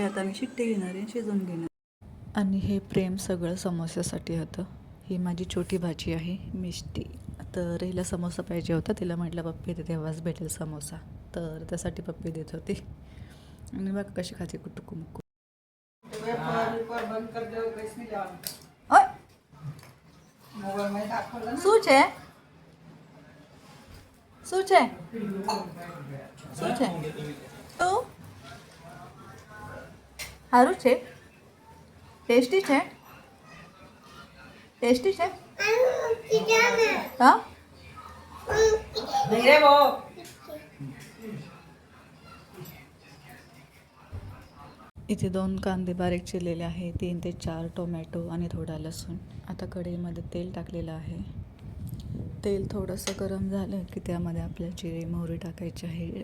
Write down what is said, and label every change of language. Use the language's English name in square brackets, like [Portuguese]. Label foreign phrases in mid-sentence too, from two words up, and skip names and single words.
[Marathi] आता मी शिट्टी घेणार आहे, शिजवून घेणार. आणि हे प्रेम सगळं समोस्यासाठी होतं. ही माझी छोटी भाची आहे मिष्टी. तर हिला समोसा पाहिजे होता. तिला म्हटलं पप्पी दे, तेव्हाच भेटेल समोसा. तर त्यासाठी पप्पी देत होती. आणि बघ कशी खाते कुटुकू मुकू. [Gujarati] શું છે? શું છે? શું છે? તો સારું છે? ટેસ્ટી છે? ટેસ્ટી છે? હા. [Hindi] नहीं रे वो [Marathi] इथे 2 कांदे बारीक चिरलेले आहे, 3 ते 4 टोमॅटो आणि थोडा लसूण. आता कढईमध्ये तेल टाकलेलं आहे. तेल थोडंसं गरम झालं की त्यामध्ये आपल्याला जिरे मोहरी टाकायची आहे.